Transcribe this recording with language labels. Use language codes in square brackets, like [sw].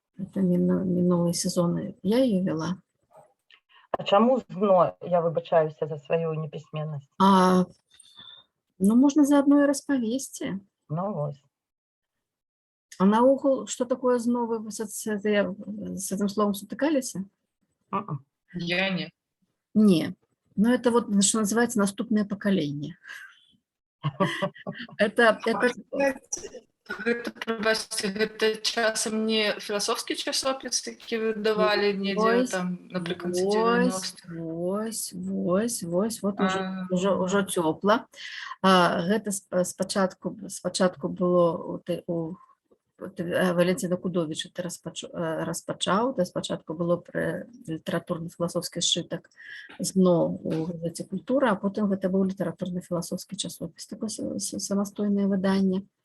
[ru] Это минулые сезоны я ее вела. [be] А чаму «Зно»? Я выбачаюся за свою непісьменнасць. [ru] Ну, можно заодно и распавесці. [be] Ну, вось. [ru] А наогул, что такое «Зно», вы с этим словом сутыкаліся? Я не. Не. Но это вот, что называется, наступное поколение. Это [be] Гэта, прабачце, гэта часам не філасофскі часопіс, які выдавалі недзе там напрыканцы 90-х. Вось, [ru] вот уже [be] цёпла. Гэта спачатку было Валентина Кудовіч это распачаў, спачатку было пра літаратурна-філасофскі сшытак «Зно» у газеце «Культура», а потым гэта быў літаратурна-філасофскі часопіс, такое самастойнае выданне.